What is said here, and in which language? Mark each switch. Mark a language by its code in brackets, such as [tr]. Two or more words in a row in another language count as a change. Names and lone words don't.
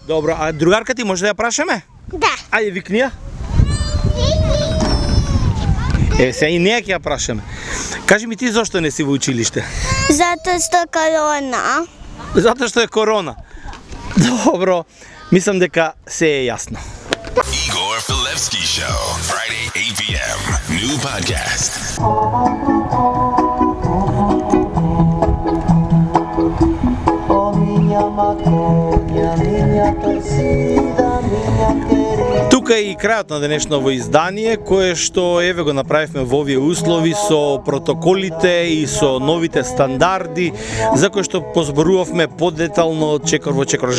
[mk] Добро, а другарка ти може да ја прашаме? Да. Ајде, викни ја. Сега и неја ќе ја прашаме. Кажи ми ти зошто не си во училиште? [sr] Zato što korona. [mk] Затоа што е корона. Добро, мислам дека се е јасно. [en] Igor Filevski Show, Friday 8 p.m. New podcast. [mk] Тука е и крајот на денешново издание, кое што еве го направивме во овие услови со протоколите и со новите стандарди, за кои што позборувавме подетално чекор во чекор.